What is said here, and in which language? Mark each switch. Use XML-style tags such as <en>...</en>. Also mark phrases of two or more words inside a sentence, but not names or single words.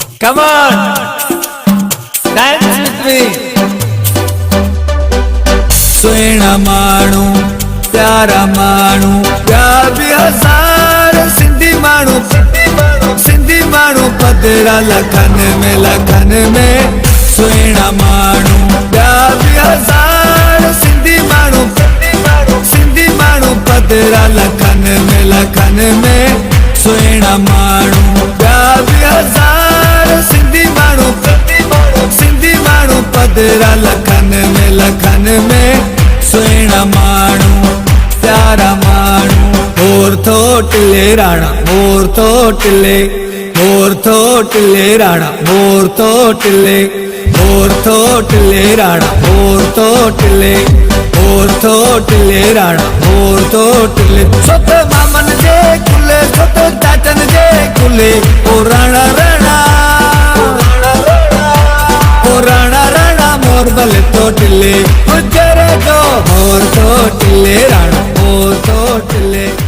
<en>Come on, dance with me.</en> <sd>सुहिणा माण्हू प्यारा माण्हू ॿिया बि हज़ार सिंधी माण्हू पधरा लखनि में सुहिणा माण्हू ॿिया बि हज़ार सिंधी माण्हू पधरा लखनि में सुहिणा माण्हू ॿिया बि हज़ार सिंधी माण्हू पधरा लखनि में सुहिणा माण्हू प्यारा माण्हू मोर थोटले राणा मोर थोटले राणा मोर थोटले राणा मोर थोटले राणा मोर थोटले सोत मामन जे कुले सोत चाचन जे कुले ओ राणा मोर बल थोटले गुजरे दो मोर थोटले राणा मोर थोटले</sd>